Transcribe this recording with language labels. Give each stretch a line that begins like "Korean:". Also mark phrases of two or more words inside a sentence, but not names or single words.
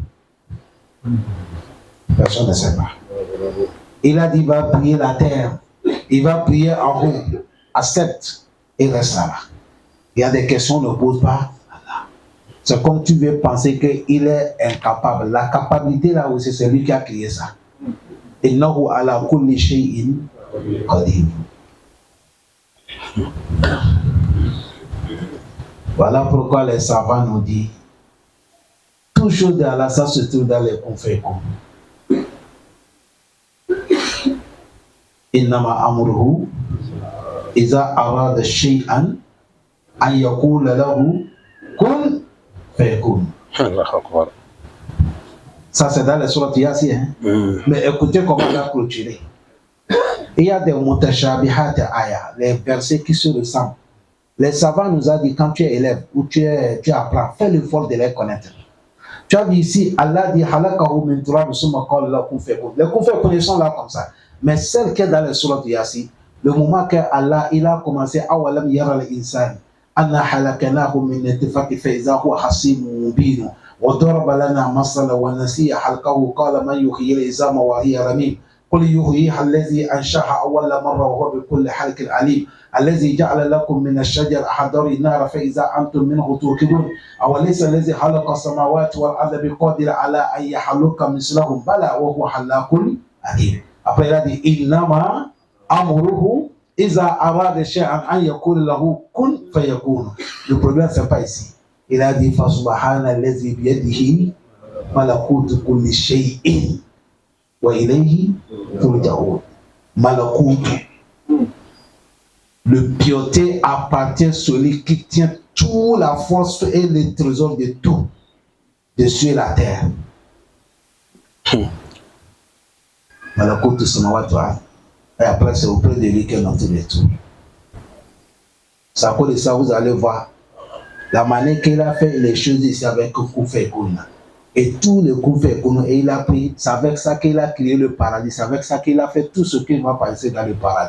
French: Personne ne sait pas. Il a dit, il va prier la terre. Il va prier en haut. Accepte et reste là-bas. Il y a des questions, on ne pose pas. C'est comme tu veux penser qu'il est incapable. La capacité là aussi, c'est lui qui a créé ça.
Arabic: إنه على كل شيء قدير.
French: Voilà pourquoi les savants nous disent toute chose d'Allah, ça se trouve dans les conférences.
Arabic: إنما أمره إذا أراد شيئا أن يقول له كن فيكون.
French: Ça c'est dans les sourates Yasin. Mais écoutez comment on a clôturé. Il y a des
Arabic: متشابهات آية,
French: les versets qui se ressemblent. Les savants nous ont dit quand tu es élève ou tu apprends, fais l'effort de les connaître. Tu as vu ici, Allah dit
Arabic: خلقه من تراب ثم قال له كن فيكون.
French: Les
Arabic: كن فيكون
French: sont là comme ça. Mais celle qui est dans les sourates Yasin, le moment que Allah il a commencé
Arabic: أولم ير الإنسان أن خلقناه من نطفة فإذا هو خصيم مبين وضرب لنا مثلا ونسي خلقه قال من يحيي العظام وهي رميم قل يحييها الذي أنشأها أول مرة وهو بكل حلق عليم الذي جعل لكم من الشجر أحضر النار فإذا أنتم منه توقدون أوليس الذي خلق السماوات والأرض بقادر على أن يخلق مثلهم بلى وهو خلاق عليم.
French: Après il a dit
Arabic: إنما أمره إذا أراد شيئا أن يقول له كن فيكون.
French: Le problème c'est pas ici. Il a dit
Arabic: فسبحان الذي بيده ملكوت كل شيء وإليه ترجعون. Malakut.
French: Le piété appartient à celui qui tient toute la force et les trésors de tout, de sur la terre.
Arabic: ملكوت السماوات والأرض.
French: Et après c'est auprès de lui qu'on entend les tout. C'est à cause de ça vous allez voir la manière qu'il a fait les choses ici avec Koufé-Kouna. Et tous les Koufé-Kouna, et il a pris, c'est avec ça qu'il a créé le paradis, c'est avec ça qu'il a fait tout ce qu'il va passer dans le paradis.